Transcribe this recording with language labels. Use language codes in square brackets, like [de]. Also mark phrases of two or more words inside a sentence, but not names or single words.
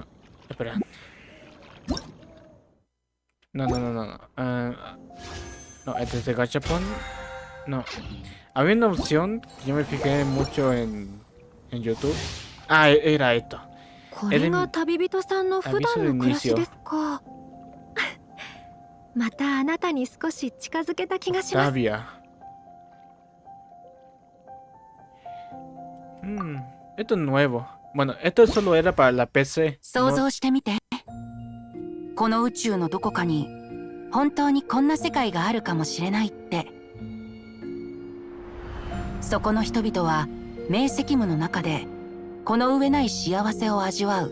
[es] Espera. No. No, este es de Gachapon. No. Había una opción que yo me fijé mucho en YouTube. Ah, era esto. Era en aviso de inicio. [ja] またあなたに少し近づけた気がします。 [es] Octavia. Esto es nuevo. Bueno, esto solo era para la PC. [ja] 想像してみて。この宇宙のどこかに本当にこんな世界があるかもしれないって。そこの人々は明晰夢の中でこの上ない幸せを味わう。